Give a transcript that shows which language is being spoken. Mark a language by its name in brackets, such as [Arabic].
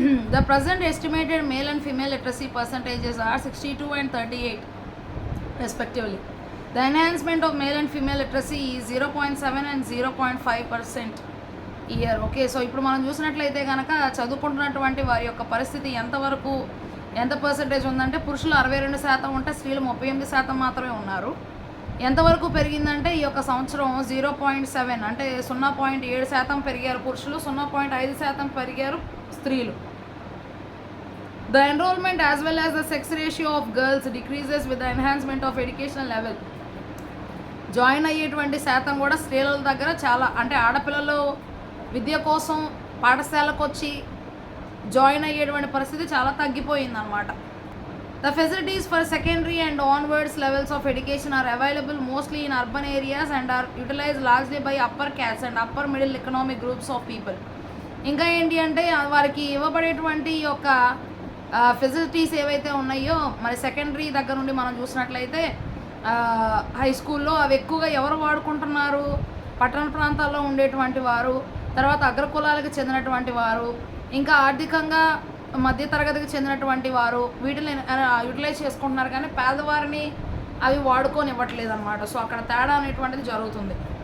[English] The present estimated male and female literacy percentages are 62 and 38 respectively. The enhancement of male and female literacy is 0.7 and 0.5% year. [Telugu] Okay, so ఇప్పుడు మనం చూసినట్లయితే కనుక చదువుకుంటున్నటువంటి వారి యొక్క పరిస్థితి ఎంత పర్సెంటేజ్ ఉందంటే పురుషులు 62% ఉంటే స్త్రీలు 38% మాత్రమే ఉన్నారు. ఎంతవరకు పెరిగిందంటే ఈ యొక్క సంవత్సరం 0.7 అంటే 0.7% పెరిగారు పురుషులు, 0.5% పెరిగారు స్త్రీలు. [English] The enrollment as well as the sex ratio of girls decreases with the enhancement of educational level. [Telugu] Join అయ్యేటువంటి శాతం కూడా స్త్రీల దగ్గర చాలా, అంటే ఆడపిల్లలు విద్య కోసం పాఠశాలకు వచ్చి జాయిన్ అయ్యేటువంటి పరిస్థితి చాలా తగ్గిపోయిందన్నమాట. [English] The facilities for secondary and onwards levels of education are available mostly in urban areas and are utilized largely by upper caste and upper middle economic groups of people. [Telugu] ఇంకా ఏంటి అంటే వారికి ఇవ్వబడేటువంటి యొక్క ఫెసిలిటీస్ ఏవైతే ఉన్నాయో మరి సెకండరీ దగ్గర నుండి మనం చూసినట్లయితే హై స్కూల్లో అవి ఎక్కువగా ఎవరు వాడుకుంటున్నారు? పట్టణ ప్రాంతాల్లో ఉండేటువంటి వారు, తర్వాత అగ్రకులాలకు చెందినటువంటి వారు, ఇంకా ఆర్థికంగా మధ్యతరగతికి చెందినటువంటి వారు వీటిని యూటిలైజ్ చేసుకుంటున్నారు, కానీ పేదవారిని అవి వాడుకొని ఇవ్వట్లేదు అనమాట. సో అక్కడ తేడా అనేటువంటిది జరుగుతుంది.